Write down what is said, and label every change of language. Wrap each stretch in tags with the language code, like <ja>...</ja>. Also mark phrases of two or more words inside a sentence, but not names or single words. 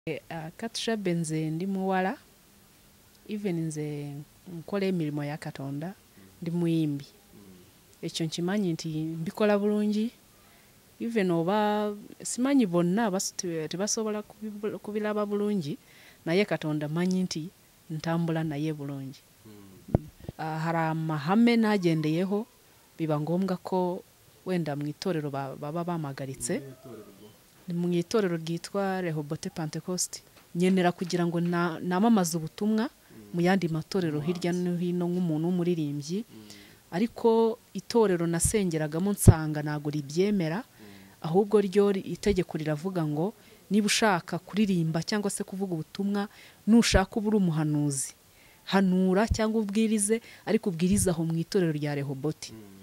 <lg>Katushabe nze ndi muwala even nze nkola emirimu ya Katonda ndi muyimbi ekyo nkimanyi nti mbikola bulungi even oba simanyi bonna tebasobola kubiraba bulungi naye Katonda manyi nti ntambula naye bulungi.</lg> <rw>Hari amahame nagendeyeho biba ngombwa ko wenda mu itorero baba bamagaritse mu itorero ryitwa Rehobote Pentecost nyenera kugira ngo namamaze ubutumwa mu yandi matorero hirya no hino nk'umuntu w'umuririmbyi ariko itorero nasengeragamo nsanga ntago ribyemera ahubwo ryo itegeko riravuga ngo niba ushaka kuririmba cyangwa se kuvuga ubutumwa nushaka ubura umuhanuzi hanura cyangwa ubwirize ariko ubwirize aho mu itorero rya Rehobote.</rw>